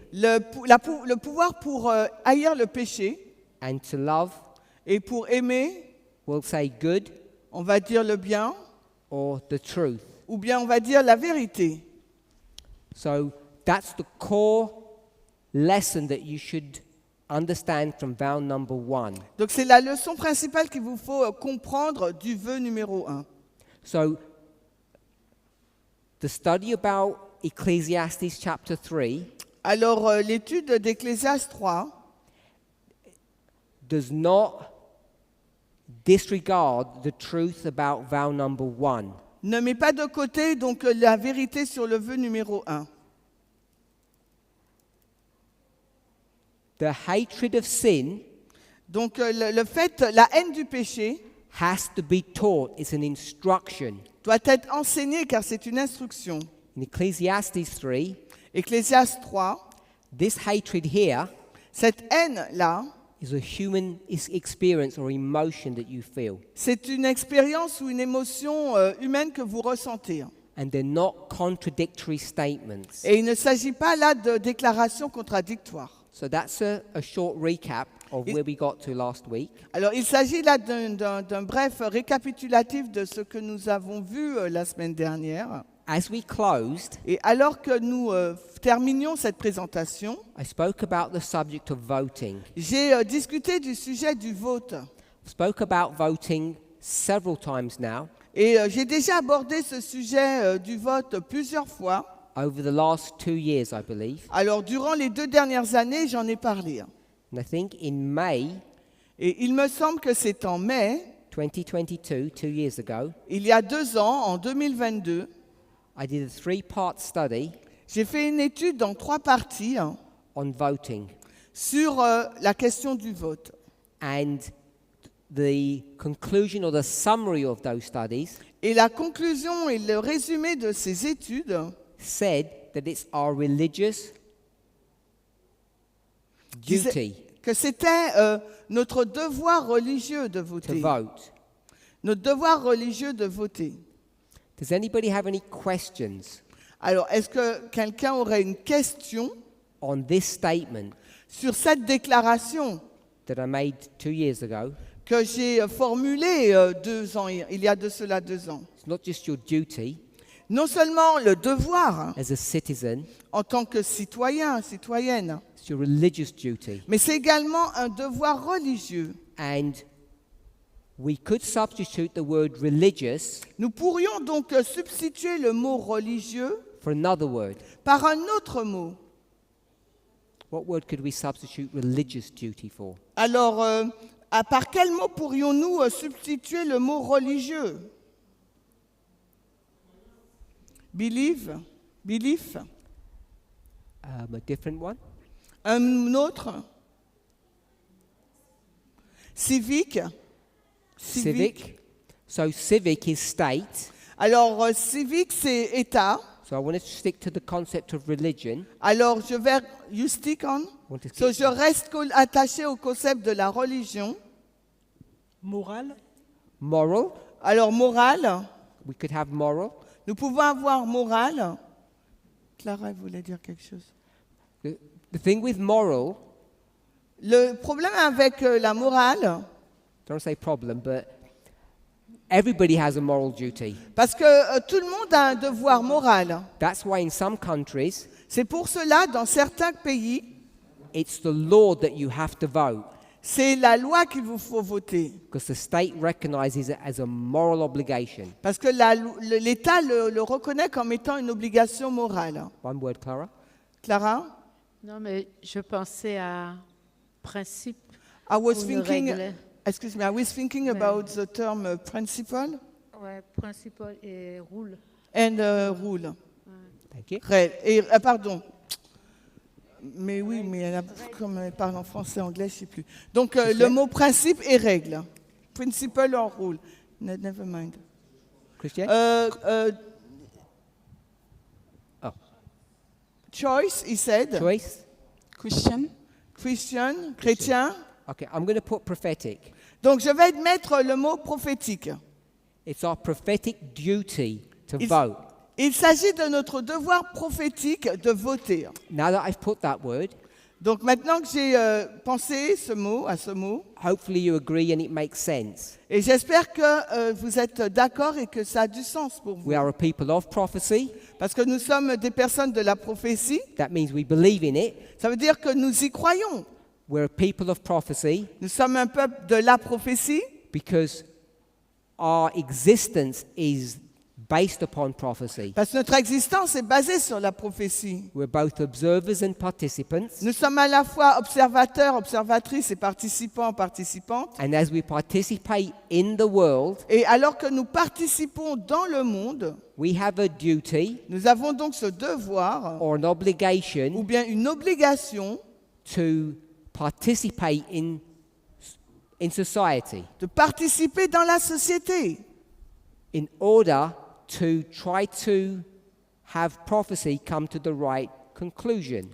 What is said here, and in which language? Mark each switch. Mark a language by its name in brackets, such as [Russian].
[French] Le pouvoir pour haïr le péché [English] and to love, [French] et pour aimer, [English] we'll say good [French] on va dire le bien, [English] or the truth. [French] ou bien on va dire la vérité. [English] So that's the core lesson that you should understand from vow number 1. [French] Donc c'est la leçon principale qu'il vous faut comprendre du vœu numéro 1. [English] So the study about Ecclesiastes chapter 3 [French] Alors l'étude d'Ecclésiaste 3 [English] does not disregard the truth about vow number 1. [French] ne met pas de côté donc la vérité sur le vœu numéro 1. [English] The hatred of sin [French] Donc le fait, la haine du péché [English] has to be taught. It's an instruction. [French] doit être enseignée car c'est une instruction. [English] In Ecclesiastes 3, [French] Ecclésiaste 3, [English] this hatred here [French] cette haine-là, [English] is a human experience or emotion that you feel. [French] c'est une expérience ou une émotion humaine que vous ressentez. [English] And they're not contradictory statements. [French] Et il ne s'agit pas là de déclarations contradictoires. [English] So that's a short recap of where we got to last week. [French] Alors, il s'agit là d'un bref récapitulatif de ce que nous avons vu la semaine dernière. [English] As we closed, [French] Et alors que nous terminions cette présentation, [English] I spoke about the subject of voting. [French] j'ai discuté du sujet du vote. [English] I spoke about voting several times now [French] Et j'ai déjà abordé ce sujet du vote plusieurs fois. [English] over the last 2 years, I believe. [French] Alors, durant les 2 dernières années, j'en ai parlé. [English] And I think in May [French] Et il me semble que c'est en mai, [English] 2022, 2 years ago, [French] il y a 2 ans, en 2022, [English] I did a 3-part study [French] j'ai fait une étude en 3 parties [English] on voting. [French] sur la question du vote. [English] And the conclusion or the summary of those studies [French] Et la conclusion et le résumé de ces études [English] said that it's our religious duty [French] que c'était notre devoir religieux de [English] to [French] voter. [English] vote. [French] Notre devoir religieux de voter. [English] Does anybody have any questions [French] Alors, est-ce que quelqu'un aurait une question [English] on this statement [French] sur cette déclaration [English] that I made 2 years ago? [French] que j'ai formulée 2 ans, il y a de cela 2 ans? [English] It's not just your duty [French] Non seulement le devoir [English] as a citizen, [French] en tant que citoyen, citoyenne, [English] it's your religious duty. [French] mais c'est également un devoir religieux. [English] And we could substitute the word religious [French] Nous pourrions donc substituer le mot religieux [English] for another word. [French] par un autre mot. [English] What word could we substitute religious duty for? [French] Alors, par quel mot pourrions-nous substituer le mot religieux? [English] Believe, belief, A different one? [French] un autre? Civique, [English] Civic. So civic is state. [French] Alors, civique, c'est État. [English] So I want to stick to the concept of religion. [French] Alors, je vais, [English] you stick on? I want to So, stick- [French] je reste attaché au concept de la religion. Morale, [English] Moral. [French] Alors, morale, [English] We could have moral. [French] nous pouvons avoir morale. Clara elle voulait dire quelque chose. [English] The thing with moral, [French] Le problème avec la morale, [English] don't say problem, but everybody has a moral duty. [French] parce que tout le monde a un devoir moral. [English] That's why in some countries, [French] C'est pour cela, dans certains pays, [English] it's the law that you have to vote [French] c'est la loi qu'il vous faut voter. [English] because the state recognizes it as a moral obligation. [French] Parce que l'État le reconnaît comme étant une obligation morale. [English] One word, Clara. Clara? [French] Non, mais je pensais à principe [English] I was [French] ou une [English] thinking, [French] règle. [English] excuse me, I was thinking about the term principle [French] Ouais, principal et rule. [English] and rule. Thank you. [French] Et, pardon. Mais oui, mais comme elle parle en français, anglais, je ne sais plus. Donc, le mot principe et règle. [English] Principle or rule. Never mind. Christian? Oh. Choice, he said. Choice? Christian, Christian, chrétien. Okay, I'm going to put prophetic. [French] Donc, je vais mettre le mot prophétique. [English] It's our prophetic duty to It's- vote. [French] Il s'agit de notre devoir prophétique de voter. [English] Now that I've put that word, [French] Donc, maintenant que j'ai pensé à ce mot, [English] hopefully you agree and it makes sense. [French] et j'espère que vous êtes d'accord et que ça a du sens pour vous. [English] We are a people of prophecy. [French] Parce que nous sommes des personnes de la prophétie. [English] That means we believe in it. [French] Ça veut dire que nous y croyons. [English] We're a people of prophecy [French] Nous sommes un peuple de la prophétie [English] because our existence is based upon prophecy. [French] parce que notre existence est basée sur la prophétie. [English] We're both observers and participants. [French] Nous sommes à la fois observateurs, observatrices et participants, participantes. [English] And as we participate in the world, [French] Et alors que nous participons dans le monde, [English] we have a duty [French] nous avons donc ce devoir [English] or an [French] ou [English] obligation [French] bien une obligation [English] to participate in society [French] de participer dans la société [English] in order to try to have prophecy come to the right conclusion.